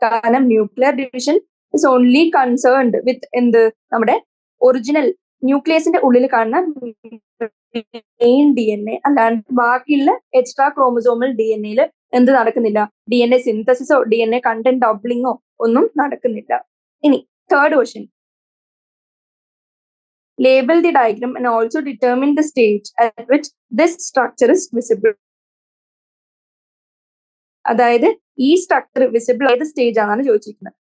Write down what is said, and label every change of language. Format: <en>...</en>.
<ml>കാരണം</ml> <en>nuclear division is only concerned with</en> <ml>നമ്മുടെ original ന്യൂക്ലിയസിന്റെ ഉള്ളിൽ കാണുന്ന മെയിൻ DNA, അല്ലാണ്ട് ബാക്കിയുള്ള എക്സ്ട്രാ ക്രോമസോമൽ DNA എന്ത് നടക്കുന്നില്ല? DNA സിന്തസിസോ DNA കണ്ടന്റ് ഡബ്ലിങ്ങോ ഒന്നും നടക്കുന്നില്ല.</ml> <en>ഇനി third question, label the diagram and also determine the stage at which this structure is visible.</en> <ml>അതായത് ഈ സ്ട്രക്ചർ വിസിബിൾ ഏത് സ്റ്റേജ് ആണെന്നാണ് ചോദിച്ചിരിക്കുന്നത്.</ml>